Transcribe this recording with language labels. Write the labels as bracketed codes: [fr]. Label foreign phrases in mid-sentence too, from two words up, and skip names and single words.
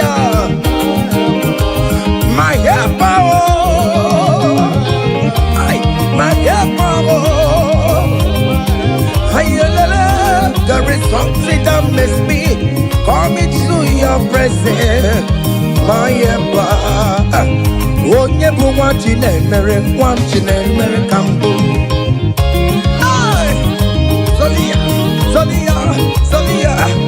[en] My helper, my helper. There is something that makes me coming to your presence. My helper. [ig] Onye bụ nwa Chinemere, nwa Chinemere ka mbụ. Solia, Solia, Solia.